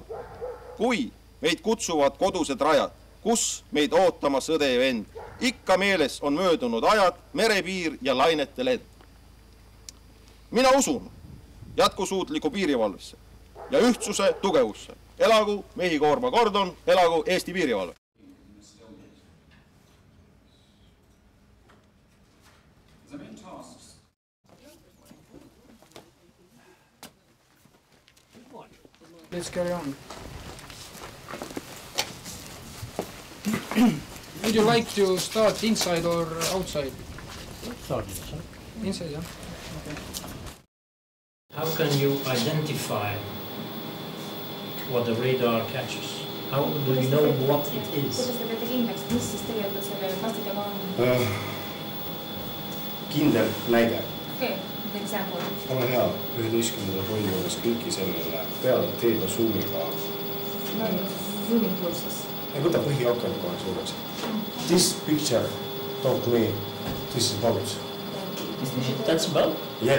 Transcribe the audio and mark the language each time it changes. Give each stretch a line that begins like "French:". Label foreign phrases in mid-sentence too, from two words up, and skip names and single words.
Estonian: Kui meid kutsuvad kodused rajad, kus meid ootama sõde ja vend, ikka meeles on möödunud ajad, merepiir ja lainete lend. Mina usun jätkusuutliku piirivalvesse ja ühtsuse tugevusse. Elagu Mehhikoorma kordon, elagu Eesti piirivalve.
English: Let's carry on. Would you like to start inside or outside? Inside, yeah. Okay. How can you identify what the radar catches? How do you know what it is?
Estonian: Kuidas te teete kindlaks, mis siis tegelikult selle plastikaga on? Kindel näide. Okei, example. Ole hea, 11. tolli juures kliki sellele peale teeda suumiga.
English: Zooming tool siis.
Estonian: Võta põhiaken kohe suureks.
English: This picture told me this is boat. That's a boat? Yes.